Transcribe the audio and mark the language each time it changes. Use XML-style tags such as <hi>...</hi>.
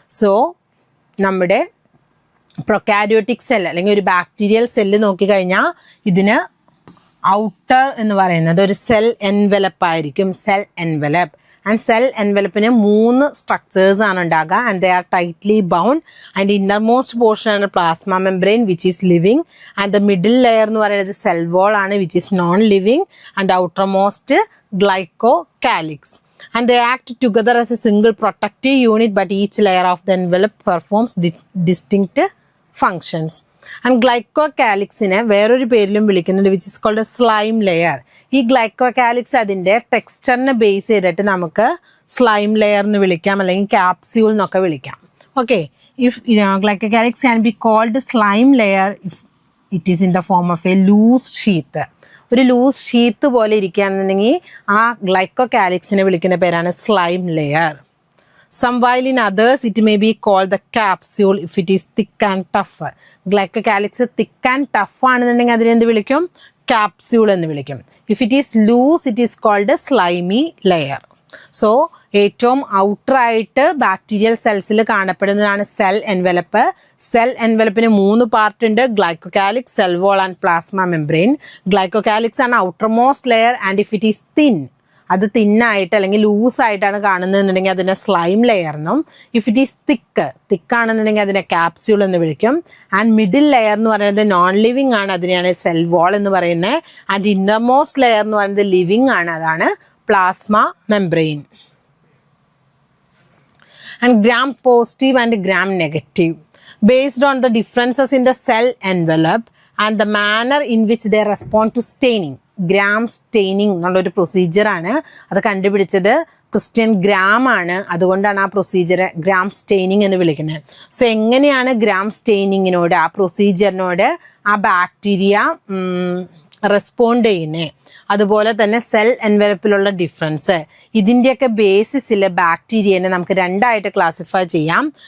<ml>So നമ്മുടെ prokaryotic cell അല്ലെങ്കിൽ ഒരു ബാക്ടീരിയൽ സെല്ല് നോക്കിക്കഴിഞ്ഞാൽ ഇതിന് ഔട്ടർ എന്ന് പറയുന്നത് ഒരു സെൽ എൻവലപ്പ് ആയിരിക്കും. Cell envelope. And cell എൻവലപ്പിന് 3 structures ആണ് ഉണ്ടാകുക.</ml> <en>And they are tightly bound. And innermost portion ആണ് plasma membrane which is living. And the middle layer എന്ന് പറയുന്നത് cell wall ആണ് which is non living. And outermost glycocalyx. And they act together as a single protective unit, but each layer of the envelope performs distinct functions. And</en> <ml>ഗ്ലൈക്കോകാലിക്സിനെ വേറൊരു പേരിലും വിളിക്കുന്നുണ്ട്</ml> <en>Which is called slime layer.</en> <ml>ഈ ഗ്ലൈക്കോകാലിക്സ് അതിൻ്റെ ടെക്സ്ചറിനെ base ചെയ്തിട്ട് നമുക്ക് slime layer എന്ന് വിളിക്കാം, അല്ലെങ്കിൽ ക്യാപ്സ്യൂൾ എന്നൊക്കെ വിളിക്കാം.</ml> <en>Okay, if glycocalyx can be called slime layer if it is in the form of a loose sheath.</en> <ml>ഒരു ലൂസ് ഷീത്ത് പോലെ ഇരിക്കുകയാണെന്നുണ്ടെങ്കിൽ ആ ഗ്ലൈക്കോകാലിക്സിനെ വിളിക്കുന്ന പേരാണ് slime layer.</ml> <en>Some while in others it may be called the capsule if it is thick and tough.</en> <ml>ഗ്ലൈക്കോകാലിക്സ് thick and tough ആണെന്നുണ്ടെങ്കിൽ അതിനെന്ത് വിളിക്കും? Capsule എന്ന് വിളിക്കും.</ml> <en>If it is loose it is called slimy layer.</en> <ml>So ഏറ്റവും ഔട്ടറായിട്ട് bacterial സെൽസിൽ കാണപ്പെടുന്നതാണ് cell envelope. Cell എൻവലപ്പിന് 3 part ഉണ്ട്: ഗ്ലൈക്കോകാലിക്സ്, cell wall and plasma membrane. ഗ്ലൈക്കോകാലിക്സ് ആണ് outer most layer</ml> <en>and if it is thin</en> <ml>അത് തിന്നായിട്ട് അല്ലെങ്കിൽ ലൂസായിട്ടാണ് കാണുന്നതെന്നുണ്ടെങ്കിൽ അതിനെ സ്ലൈം ലെയർ എന്നും,</ml> <en>if it is</en> <ml>തിക്കാണെന്നുണ്ടെങ്കിൽ അതിനെ capsule എന്ന് വിളിക്കും. ആൻഡ് മിഡിൽ ലെയർ എന്ന് പറയുന്നത് നോൺ ലിവിങ് ആണ്, അതിനെയാണ് സെൽ വാൾ എന്ന് പറയുന്നത്. ആൻഡ് ഇന്നർമോസ്റ്റ് ലെയർ എന്ന് പറയുന്നത് ലിവിങ് ആണ്, അതാണ് plasma membrane.</ml> <en>And gram positive and gram negative based on the differences in the cell envelope and the manner in which they respond to staining.</en> <ml>Gram staining എന്നുള്ളൊരു പ്രൊസീജിയറാണ്. അത് കണ്ടുപിടിച്ചത് Christian gram ആണ്. അതുകൊണ്ടാണ് ആ പ്രൊസീജിയർ ഗ്രാം സ്റ്റെയിനിങ് എന്ന് വിളിക്കുന്നത്. So എങ്ങനെയാണ് gram സ്റ്റെയിനിങ്ങിനോട്, ആ പ്രൊസീജിയറിനോട് ആ ബാക്ടീരിയ റെസ്പോണ്ട് ചെയ്യുന്നത്, അതുപോലെ തന്നെ സെൽ എൻവലപ്പിലുള്ള ഡിഫറൻസ്, ഇതിൻ്റെയൊക്കെ ബേസിസിൽ ബാക്ടീരിയനെ നമുക്ക് രണ്ടായിട്ട് ക്ലാസിഫൈ ചെയ്യാം.</ml>